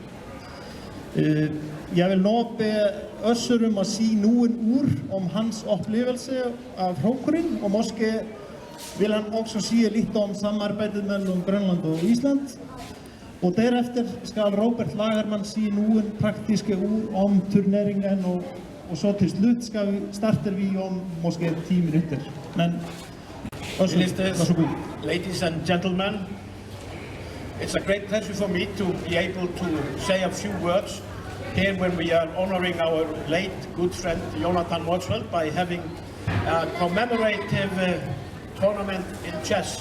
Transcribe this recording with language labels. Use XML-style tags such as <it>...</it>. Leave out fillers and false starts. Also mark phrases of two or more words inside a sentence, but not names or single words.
<da>Jeg vil nå bede Össur om at sige nogle ord om hans oplevelse af Hrókurinn, og måske vil han også sige lidt om samarbejdet mellem Grønland og Island. Og derefter skal Robert Lagerman sige nogle praktiske ord om turneringen, og så til slut starter vi om måske 10 minutter. Men Össur, vær så god.</da> <en>Ladies and gentlemen, it's a great pleasure for me to be able to say a few words here when we are honoring our late good friend Jónatan Motzfeldt by having a commemorative tournament in chess.</en>